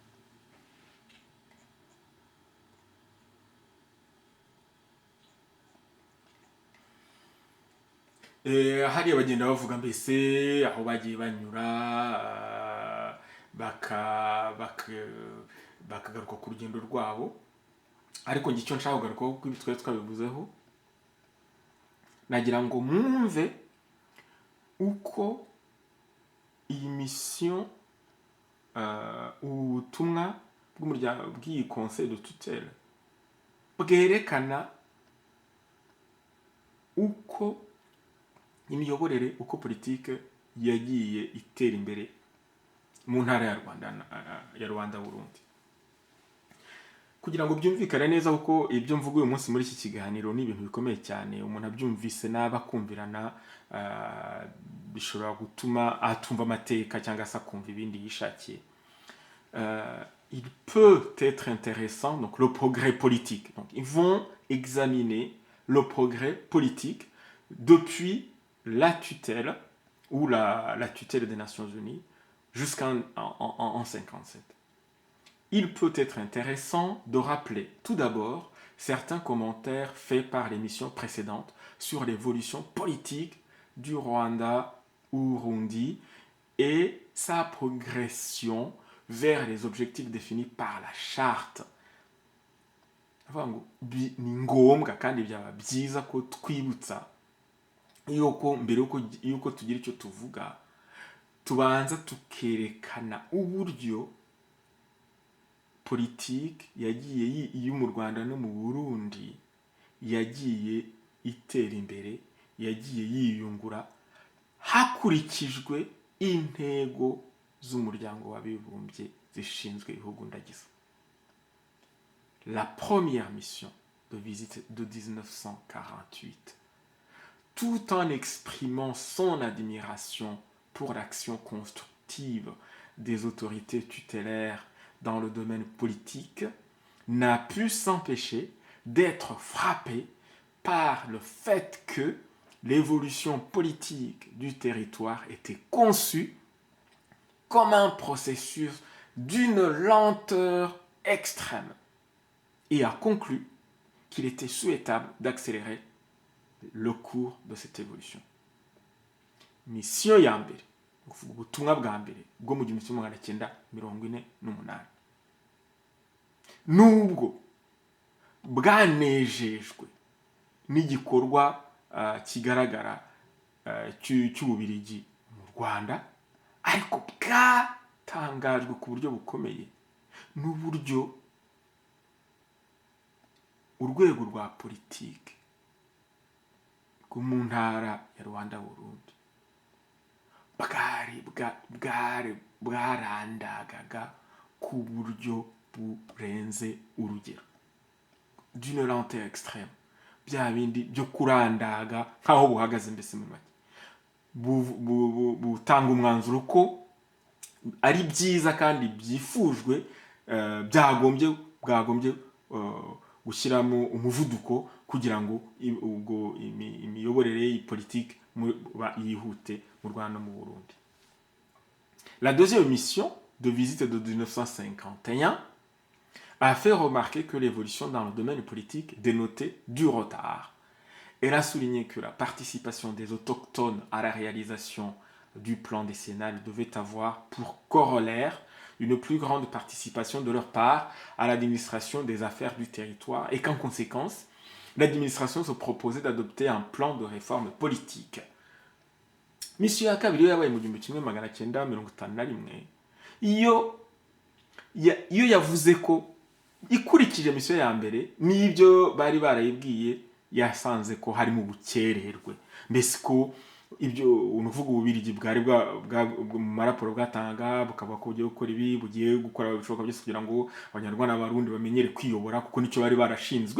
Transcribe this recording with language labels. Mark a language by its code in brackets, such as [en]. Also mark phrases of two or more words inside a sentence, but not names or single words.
[rw] Hariya bagenda bavuga mbese aho bagiye banyura bakagaruka ku rugendo rwabo, ariko njye icyo nshaka kugarukaho kuko ibi twari twabivuzeho, nagira ngo mwumve uko iyi mission ubutumwa bw'umuryango bw'iyi [fr] conseil de tutelle [rw] bwerekana uko imiyoborere, uko politike yagiye itera imbere mu ntara ya Rwanda Burundi. Kugira ngo byumvikane neza kuko ibyo mvuga uyu munsi muri iki kiganiro ni ibintu bikomeye cyane, umuntu abyumvise n'abakumvirana bishobora gutuma atumva amateka cyangwa se akumva ibindi yishakiye. [fr] Il peut être intéressant, donc le progrès politique. Donc ils vont examiner le progrès politique depuis la tutelle ou la tutelle des Nations Unies jusqu'en 57. Il peut être intéressant de rappeler tout d'abord certains commentaires faits par l'émission précédente sur l'évolution politique du Rwanda-Urundi et sa progression vers les objectifs définis par la charte. [rw] Ni ngombwa kandi byaba byiza ko twibutsa yuko mbere yuko tugira icyo tuvuga tubanza tukerekana uburyo politiki yagiye iyo mu Rwanda no mu Burundi yagiye itera imbere, yagiye yiyungura hakurikijwe intego z'umuryango w'abibumbye zishinzwe ibihugu ndagize. [fr] La première mission de visite de 1948, tout en exprimant son admiration pour l'action constructive des autorités tutélaires dans le domaine politique, n'a pu s'empêcher d'être frappé par le fait que l'évolution politique du territoire était conçue comme un processus d'une lenteur extrême et a conclu qu'il était souhaitable d'accélérer le cours de cette évolution. [rw] Mission ya mbere, ubutumwa bwa mbere bwo mu 1948 nubwo bwanejejwe n'igikorwa kigaragara cy'Ububirigi mu Rwanda, ariko bwatangajwe ku buryo bukomeye n'uburyo urwego rwa politiki rwo mu ntara ya Rwanda Burundi bwarandagaga ku buryo burenze urugero, [fr] d'une lenteur extrême, [rw] bya bindi byo kurandaga nkaho buhagaze mbese mu make, butanga umwanzuro ko ari byiza kandi byifujwe, bwagombye gushyiramo umuvuduko kugira ngo ubwo imiyoborere y'politiki yihute mu Rwanda mu Burundi. [fr] La deuxième mission de visite de 1951 a fait remarquer que l'évolution dans le domaine politique dénotait du retard. Elle a souligné que la participation des autochtones à la réalisation du plan décennal devait avoir pour corollaire une plus grande participation de leur part à l'administration des affaires du territoire et qu'en conséquence, l'administration se proposait d'adopter un plan de réforme politique [rw] misiyo ya kabiri yo yabaye mu 1951. iyo iyo yavuze ko ikurikije misiyo ya mbere n'ibyo bari barayibwiye, yasanze ko harimo ubukererwe, mbese ko ibyo unuvuga ububirigi bwari mu maraporo bwatangaga bukavuga ko bugiye gukora ibi, bugiye gukora ibishoboka byose kugira ngo abanyarwanda n'abarundi bamenyere kwiyobora, kuko nicyo bari barashinzwe.